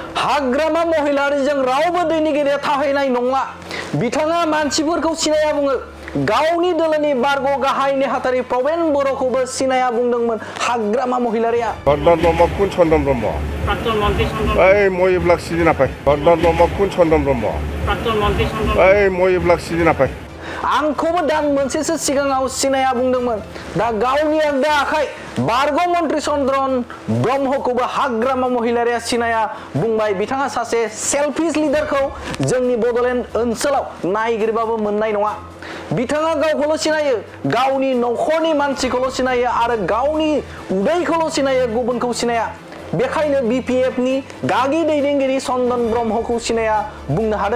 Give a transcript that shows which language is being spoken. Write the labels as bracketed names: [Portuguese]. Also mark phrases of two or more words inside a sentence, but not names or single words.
[Bodo] हाग्रामा महिलारिजों रावबो दैनिगिरिया थाहैनाय नंला बिथाङा मानसिफोरखौ सिनाया बुङो गावनि दोलोनि बारग' गाहाय नेहाथारि प्रबेन बर'खौबो सिनाया बुंदोंमोन हाग्रामा महिलारिया [Assamese] চন্দন ব্রহ্ম কোন চন্দন ব্রহ্ম প্রাক্তন মন্ত্রী চন্দন এই মই এইবিলাক চিনি নাপায় চন্দন ব্রহ্ম কোন চন্দন ব্রহ্ম প্রাক্তন মন্ত্রী চন্দন এই মই এইবিলাক চিনি নাপায় [Bodo] आंखौबो दान मोनसेसो सिगाङाव सिनाया बुंदोंमोन दा गावनि आगदा आखाइ बारग' मन्त्रि चन्द्रन ब्रह्मखौबो हाग्रामा महिलारिया सिनाया बुंबाय बिथाङा सासे सेल्फिश लिडारखौ जोंनि बड'लेण्ड ओनसोलाव नायगिरबाबो मोननाय नङा बिथाङा गावखौल' सिनायो गावनि नखरनि मानसिखौल' सिनायो आरो गावनि उदैखौल' सिनायो गुबुनखौ सिनाया बेखायनो बिपिएफनि गागि दैदेनगिरि चन्दन ब्रह्मखौ सिनाया बुंनो हादों